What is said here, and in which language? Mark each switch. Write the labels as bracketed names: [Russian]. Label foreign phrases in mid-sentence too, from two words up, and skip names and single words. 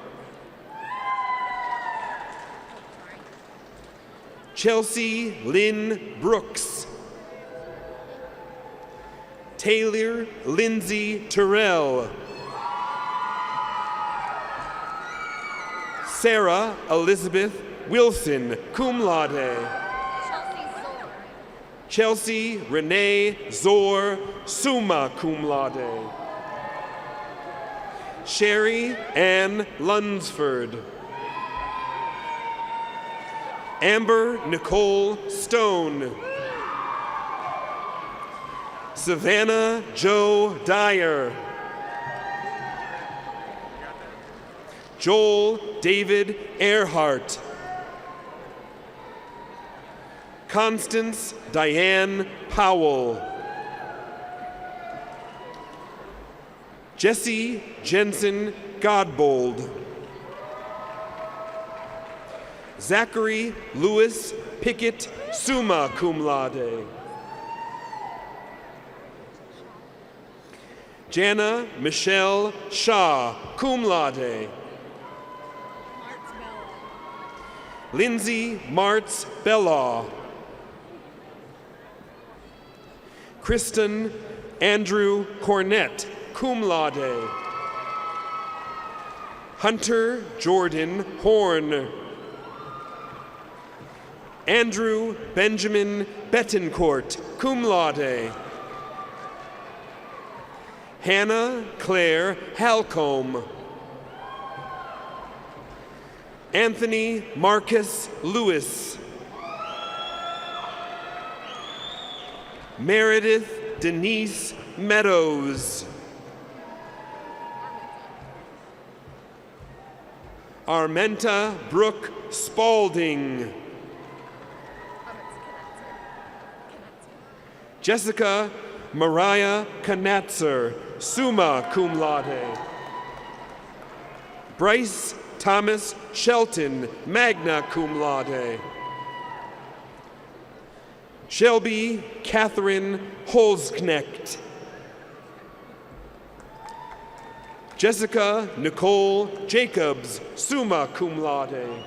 [English] Chelsea Lynn Brooks. Taylor Lindsay Terrell. Sarah Elizabeth Wilson, [Latin] cum laude. [English] Chelsea Renee Zor, [Latin] summa cum laude. [English] Sherry Ann Lunsford. Amber Nicole Stone. Savannah Joe Dyer. Joel David Earhart. Constance Diane Powell. Jesse Jensen Godbold. Zachary Lewis Pickett, [Latin] summa cum laude. [English] Jana Michelle Shaw, [Latin] cum laude. [English] Lindsay Martz Bellaw. Kristen Andrew Cornett, [Latin] cum laude. [English] Hunter Jordan Horn. Andrew Benjamin Betancourt, [Latin] cum laude. [English] Hannah Claire Halcombe. Anthony Marcus Lewis. Meredith Denise Meadows. Armenta Brooke Spalding. Jessica Mariah Knatzer, [Latin] summa cum laude. [English] Bryce Thomas Shelton, [Latin] magna cum laude. [English] Shelby Catherine Holzknecht. Jessica Nicole Jacobs, [Latin] summa cum laude.